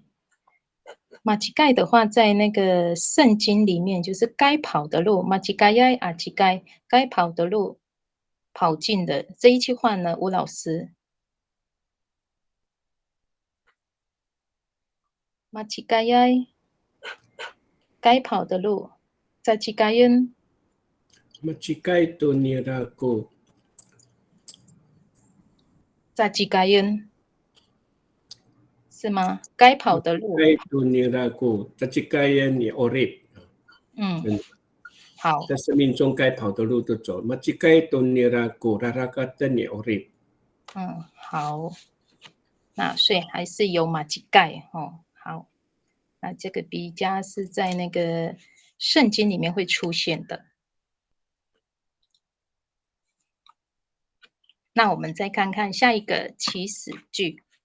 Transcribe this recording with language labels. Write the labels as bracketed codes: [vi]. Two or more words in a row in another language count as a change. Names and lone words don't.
[zh] 马乞丐的话，在那个圣经里面，就是该跑的路，马乞丐呀啊乞丐，该跑的路，跑尽的这一句话呢，吴老师，马乞丐呀，该跑的路，在乞丐人， [tao] Machikai to niraku. [zh] 在乞丐人，是吗？该跑的路， [tao] Machikai to niraku. Tachikayan ni orip. [zh] 好，在生命中该跑的路都走。 [tao] Machikai to niraku. Rarakatan ni orip. [zh] 好，那所以还是有马乞丐哦。好，那这个比加是在那个圣经里面会出现的。那我们再看看下一个祈使句。